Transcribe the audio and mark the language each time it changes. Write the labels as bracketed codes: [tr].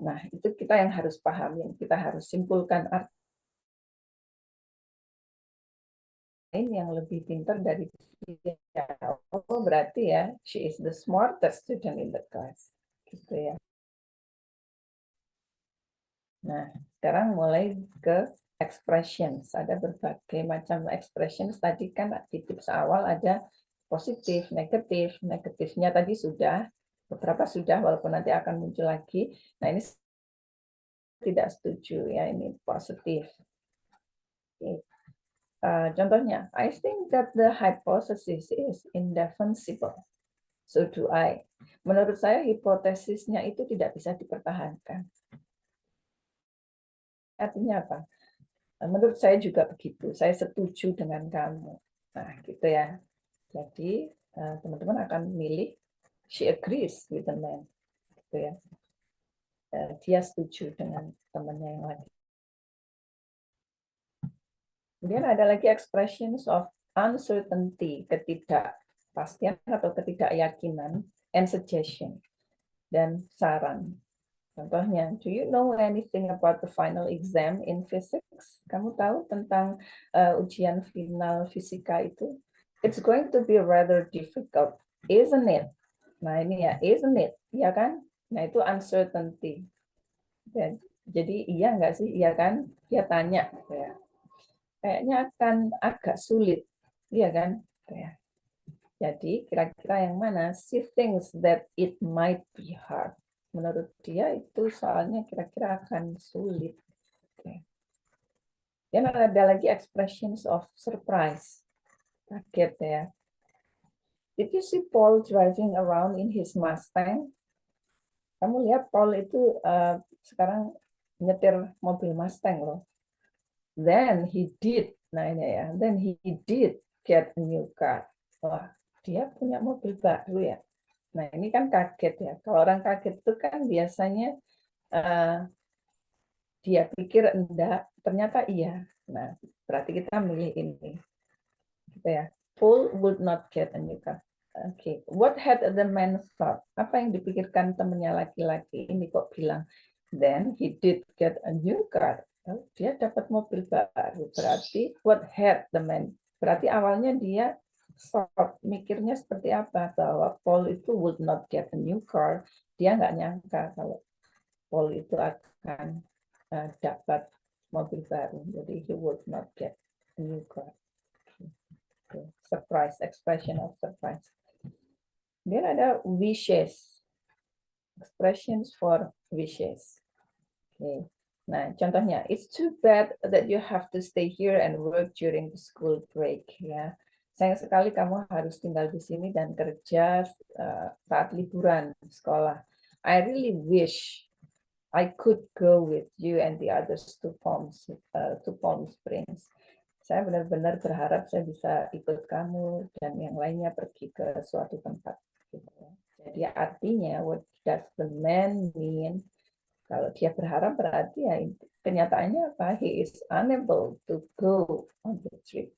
[id] Nah, itu kita yang harus pahami, kita harus simpulkan arti yang lebih pintar dari dia. Oh, berarti ya, [en] she is the smartest student in the class. [id] Gitu ya. Nah, sekarang mulai ke expressions. Ada berbagai macam expressions. Tadi kan di tips awal ada positif, negatif. Negatifnya tadi sudah, beberapa sudah, walaupun nanti akan muncul lagi. Nah, ini tidak setuju ya, ini positif. Contohnya, [en] I think that the hypothesis is indefensible. So do I. [id] Menurut saya hipotesisnya itu tidak bisa dipertahankan. Artinya apa? Menurut saya juga begitu. Saya setuju dengan kamu. Nah, gitu ya. Jadi teman-teman akan milih [en] she agrees with the man. [id] Gitu ya. Dia setuju dengan temannya yang lagi. Kemudian ada lagi [en] expressions of uncertainty, [id] ketidakpastian atau ketidakyakinan, [en] and suggestion, [id] dan saran. Contohnya, [en] do you know anything about the final exam in physics? [id] Kamu tahu tentang ujian final fisika itu? [en] It's going to be rather difficult, isn't it? [id] Nah ini ya, [en] isn't it? [id] Iya kan? Nah itu uncertainty. Jadi iya nggak sih? Iya kan? Dia tanya. Ya. Kayaknya akan agak sulit, iya kan? Ya. Jadi kira-kira yang mana? [en] She thinks that it might be hard. [id] Menurut dia itu soalnya kira-kira akan sulit. Oke. Dan ada lagi [en] expressions of surprise. [id] Kaget ya. [en] Did you see Paul driving around in his Mustang? [id] Kamu lihat Paul itu sekarang nyetir mobil Mustang loh. [en] Then he did. [id] Nah ini ya. [en] Then he did get a new car. [id] Wah, dia punya mobil baru ya. Nah, ini kan kaget ya. Kalau orang kaget itu kan biasanya dia pikir enggak, ternyata iya. Nah, berarti kita milih ini. Gitu ya. [en] Paul would not get a new car. Oke. What had the man thought? [id] Apa yang dipikirkan temannya laki-laki ini kok bilang, [en] then he did get a new car. [id] Oh, dia dapat mobil baru. [en] Berarti what had the man? [id] Berarti awalnya dia mikirnya seperti apa, bahwa Paul itu [en] would not get a new car. [id] Dia nggak nyangka kalau Paul itu akan dapat mobil baru. [en] Jadi he would not get a new car. Surprise, expression of surprise. Then ada wishes, expressions for wishes. Okay. [id] Nah, contohnya, [en] it's too bad that you have to stay here and work during the school break. [id] Ya, sayang sekali kamu harus tinggal di sini dan kerja saat liburan sekolah. [en] I really wish I could go with you and the others to Palm Springs. [id] Saya benar-benar berharap saya bisa ikut kamu dan yang lainnya pergi ke suatu tempat. Jadi artinya, [en] what does the man mean? [id] Kalau dia berharap berarti ya kenyataannya apa? [en] He is unable to go on the trip.